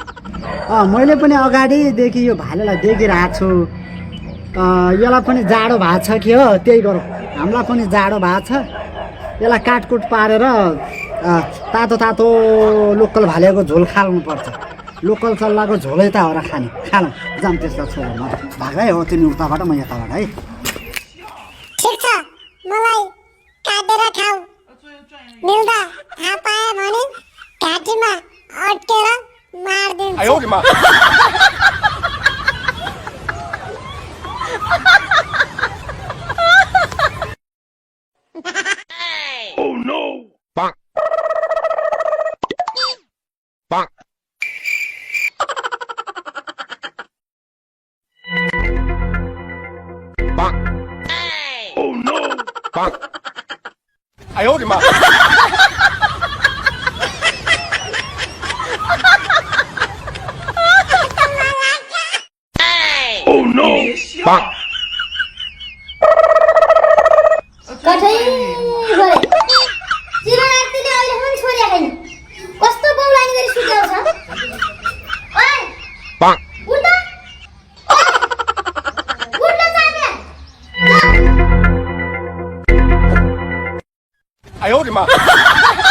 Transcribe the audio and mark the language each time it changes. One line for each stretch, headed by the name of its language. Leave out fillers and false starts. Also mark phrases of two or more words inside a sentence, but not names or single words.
Nepali: मैले पनि अगाडिदेखि यो भालेलाई देखिरहेको छु यसलाई पनि जाडो भएको छ कि हो त्यही गरौँ हामीलाई पनि जाडो भएको छ यसलाई काटकुट पारेर तातो तातो लोकल भालेको झोल खाल्नु पर्छ लोकल चल्लाको झोलै त हो र खाने खालौँ जाम त्यसलाई छोडेर भागै हो तिमी उताबाट म यताबाट है ठिक छ मलाई काटेर खाऊ मिल्दा थाहा पाए भने घाँटीमा अड्केर मार्दिन्छु
English: Oh no! Bonk. Bonk. Bonk. Oh no! Bonk.
Chinese: 哎呦我的妈 ！
English: Oh no! Bonk.
Nepali: कठै गरे जीवन आत्तिले अहिले पनि छोड्या छैन कस्तो बौलानी गरी सुत्याउँछ ओए
English: Bonk.
Nepali: उठ उठ जाने
Chinese: 哎呦我的妈！